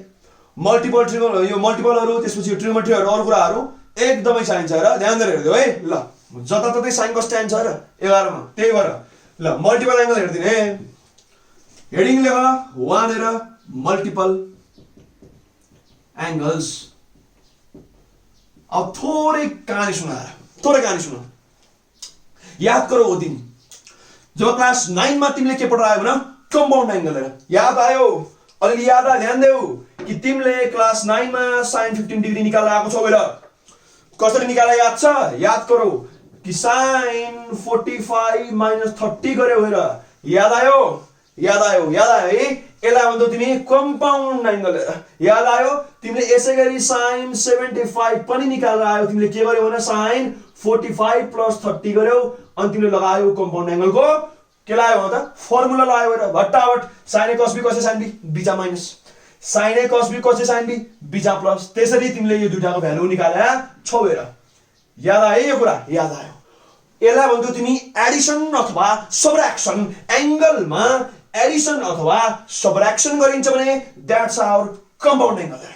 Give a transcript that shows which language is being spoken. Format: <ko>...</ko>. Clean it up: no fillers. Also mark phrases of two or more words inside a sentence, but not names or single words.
<ne>मल्टिपल यो मल्टिपलहरु त्यसपछि यो ट्रिग्नोमेट्रीहरु अरु कुराहरु एकदमै चाहिन्छ र ध्यान दिएर हेर्दियौ है। ल जताततै साइन कस चाहिन्छ र 11 मा त्यही भएर ल</ne> <en>multiple angle</en> <ne>हेर्दिने। हेडिङ लेख 1 हेर</ne> <en>multiple angles.</en> <ne>अब थोरै कहानी सुन।</ne> <hi>याद करो वो दिन जब क्लास 9</hi> <ne>मा तिमीले के पढायो भने</ne> <en>compound angle</en> <ne>हेर। याद आयो? अलि याद आयो? ध्यान देऊ कि तिमीले क्लास 9 मा sin 15 डिग्री निकाल्न आएको छौ हेर। कसरी निकाले याद छ?</ne> <hi>याद करो कि</hi> <ne>sin 45 - 30 गर्यो हेर। याद आयो? याद आयो है? यसलाई भन्छौ तिमी</ne> <en>compound angle</en> <ne>हेर। याद आयो? तिमीले यसै गरी sin 75 पनि निकालेर आयो। तिमीले के गर्यौ भने sin 45 + 30 गर्यौ अनि तिमीले लगायौ</ne> <en>compound angle-को</en> <ne>के लायो त फर्मुला लायो हेर। भट्टाभट sin A cos B cos A sin B</ne> <en>beta minus</en> <ne>sin A cos B cos A sin B</ne> <en>beta plus.</en> <ne>त्यसरी तिमीले यो दुईटाको भ्यालु निकाले छौ हेर। याद आयो यो कुरा? याद आयो। यसलाई भन्छौ तिमी एडिसन अथवा सबट्र्याक्सन। एंगलमा एडिसन अथवा सबट्र्याक्सन गरिन्छ भने</ne> <en>that's our compound angle</en> <ne>हेर।</ne>